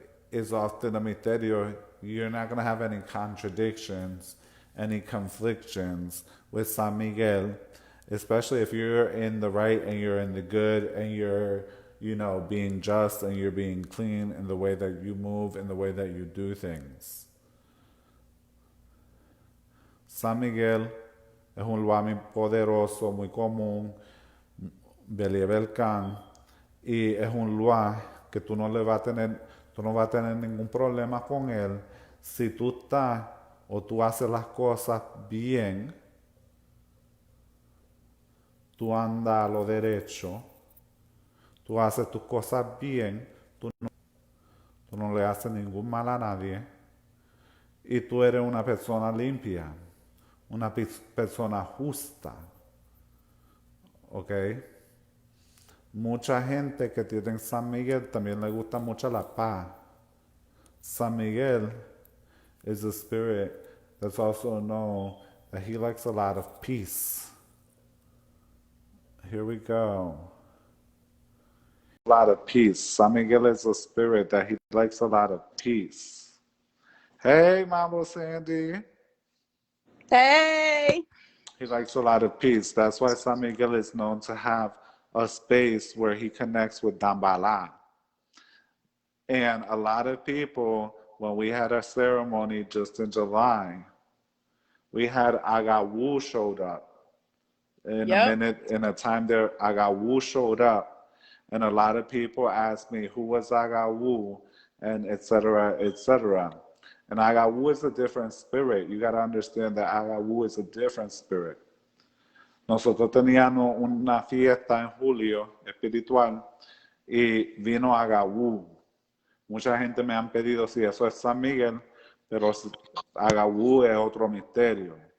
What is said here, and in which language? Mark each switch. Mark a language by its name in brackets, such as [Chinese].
[English] is often a misterio. You're not going to have any contradictions, any conflictions with San Miguel, especially if you're in the right and you're in the good and you're, being just and you're being clean in the way that you move, in the way that you do things. [Spanish] San Miguel es un lugar muy poderoso, muy común, Belie Belcan, y es un lugar que tú no vas a tener ningún problema con él si tú estás o tú haces las cosas bien, tú andas a lo derecho, tú haces tus cosas bien, tú no le haces ningún mal a nadie y tú eres una persona limpia, una persona justa, ¿ok? Mucha gente que tiene en San Miguel también le gusta mucho la paz. [English] San Miguel is a spirit that's also known that he likes a lot of peace. Here we go. A lot of peace. San Miguel is a spirit that he likes a lot of peace. Hey, Mambo Sandy. Hey. He likes a lot of peace. That's why San Miguel is known to have a space where he connects with Dambala. And a lot of people, when we had our ceremony just in July, we had Agawu showed up. In a minute, in a time there, Agawu showed up. And a lot of people asked me, who was Agawu? And et cetera, et cetera. And Agawu is a different spirit. You got to understand that Agawu is a different spirit. [Spanish] Nosotros teníamos una fiesta en julio espiritual y vino Agawu. Mucha gente me han pedido si eso es San Miguel, pero Agawu es otro misterio.